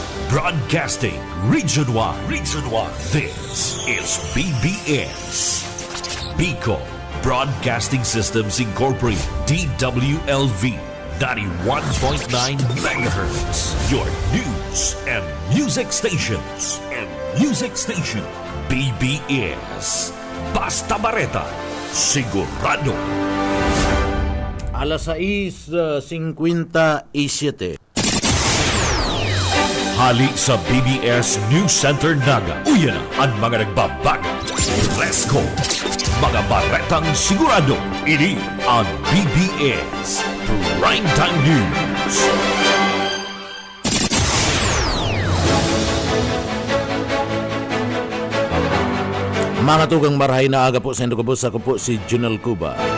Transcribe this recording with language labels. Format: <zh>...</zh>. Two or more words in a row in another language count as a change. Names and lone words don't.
<en>Broadcasting Region 1. Region 1. This is BBS. Bicol Broadcasting Systems Incorporated. DWLV 91.9 MHz. Your news and music stations.</en> <bik>BBS. Basta Bareta. Sigurado. Alas 6:57. Hali sa BBS News Center Naga. Uyan na ang mga nagbabaga.</bik> <en>Let's go!</en> <bik>Mga baretang sigurado. Ini ang BBS Primetime News. Mga tugang marahay na aga po sa Indogabos, ako po si Junel Cuba.</bik>